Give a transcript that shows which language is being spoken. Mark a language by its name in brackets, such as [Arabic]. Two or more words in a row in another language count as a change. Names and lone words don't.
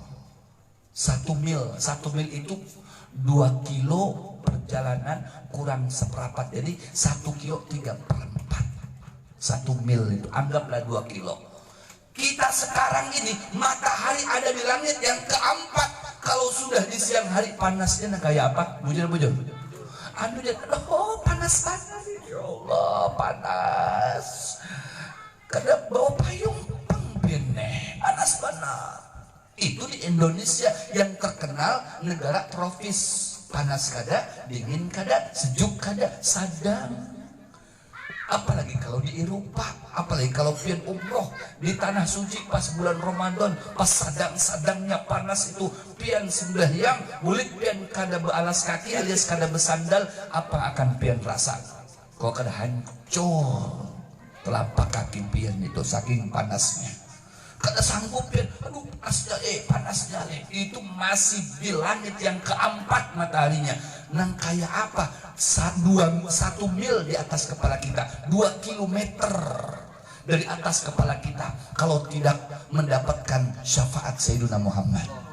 [Indonesian] 1 mil itu 2 kilo perjalanan kurang seperempat, jadi 1 kilo 3/4. 1 mil itu anggaplah 2 kilo. Kita sekarang ini matahari ada di langit yang keempat. Kalau sudah di siang hari panasnya kayak apa? [Banjar] Bujur. Anu dia, oh panas. [Arabic] Ya Allah [Indonesian] panas. [Banjar] Kada bawa payung pembene, panas banget. [Indonesian] Itu di Indonesia yang terkenal negara tropis. [Banjar] Panas kada, dingin kada, sejuk kada, sadang. Apalagi kalau di Eropa, apalagi kalau pian umroh di tanah suci pas bulan Ramadan, pas sadang-sadangnya panas itu, pian sembahyang, bulik pian kada bealas kaki alias kada bersandal, apa akan pian rasa? Kok kada hancur telapak kaki pian itu saking panasnya. Kada sanggup pian, aduh panasnya itu masih di langit yang keempat mataharinya. Nang kayak apa? [Indonesian] 1 mil di atas kepala kita, 2 kilometer dari atas kepala kita, kalau tidak mendapatkan syafaat Sayyidina Muhammad.